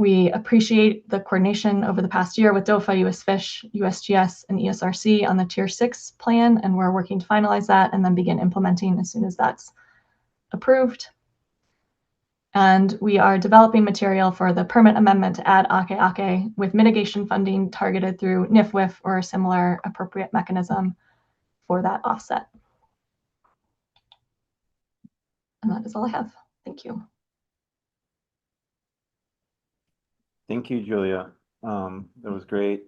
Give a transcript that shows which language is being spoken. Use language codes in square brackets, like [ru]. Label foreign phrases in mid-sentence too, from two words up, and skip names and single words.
[en] We appreciate the coordination over the past year with DOFA, US Fish, USGS, and ESRC on the Tier 6 plan, and we're working to finalize that and then begin implementing as soon as that's approved. And we are developing material for the permit amendment to add ʻAKEʻakē with mitigation funding targeted through NIFWIF or a similar appropriate mechanism for that offset. And that is all I have. Thank you. Thank you, Julia. That was great.